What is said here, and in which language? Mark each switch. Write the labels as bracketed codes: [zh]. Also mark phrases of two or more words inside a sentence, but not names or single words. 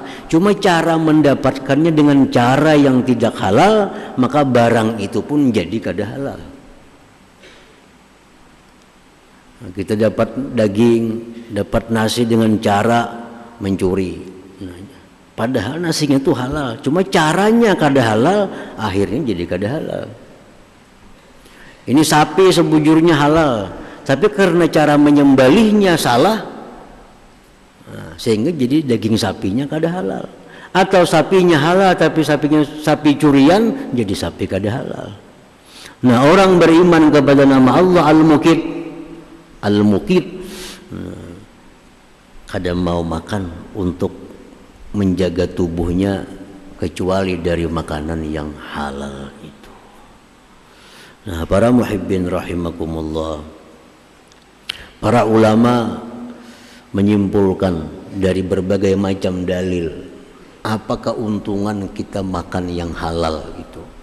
[id] Cuma cara mendapatkannya dengan cara yang tidak halal, maka barang itu pun jadi kada halal. Nah, kita dapat daging, dapat nasi dengan cara mencuri. Nah, padahal nasinya itu halal. Cuma caranya kada halal, akhirnya jadi kada halal. Ini sapi sebujurnya halal, tapi karena cara menyembelihnya salah, nah, sehingga jadi daging sapinya kada halal. Atau sapinya halal tapi sapinya sapi curian, jadi sapi kada halal. Nah, orang beriman kepada nama Allah Al-Muqit, Al-Muqit, kada mau makan untuk menjaga tubuhnya kecuali dari makanan yang halal itu. Nah, para [ar] المحبين رحمكم الله, [id] para ulama menyimpulkan dari berbagai macam dalil apa keuntungan kita makan yang halal itu.